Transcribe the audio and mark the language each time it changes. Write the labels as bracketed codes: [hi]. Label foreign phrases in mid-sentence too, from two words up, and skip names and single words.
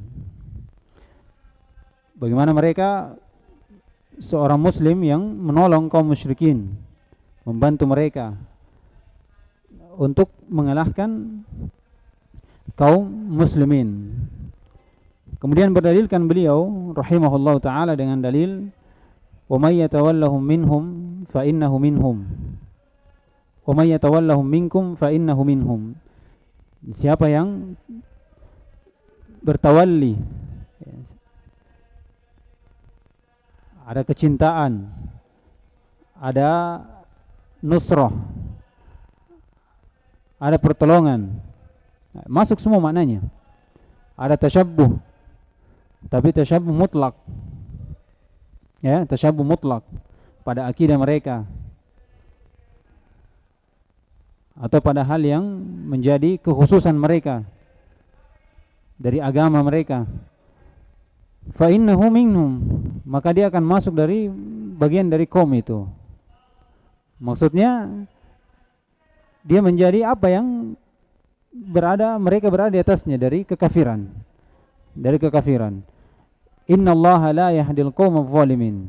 [id] Bagaimana mereka seorang muslim yang menolong kaum musyrikin, membantu mereka untuk mengalahkan kaum muslimin. Kemudian berdalilkan beliau [ar] رحمه الله تعالى [id] dengan dalil [ar] ومن يتولهم منهم فإنه منهم. ومن يتولهم منكم فإنه منهم. [id] Siapa yang bertawalli, ada kecintaan, ada nusrah, ada pertolongan, masuk semua maknanya. Ada tasyabbuh, tapi tasyabbuh mutlak, ya, tasyabbuh mutlak pada akidah mereka atau pada hal yang menjadi kekhususan mereka dari agama mereka. [ar] فإنه منهم, [id] maka dia akan masuk dari bagian dari kaum itu. Maksudnya dia menjadi apa yang mereka berada di atasnya dari kekafiran. Dari kekafiran. [ar] إن الله لا يهدي القوم الظالمين.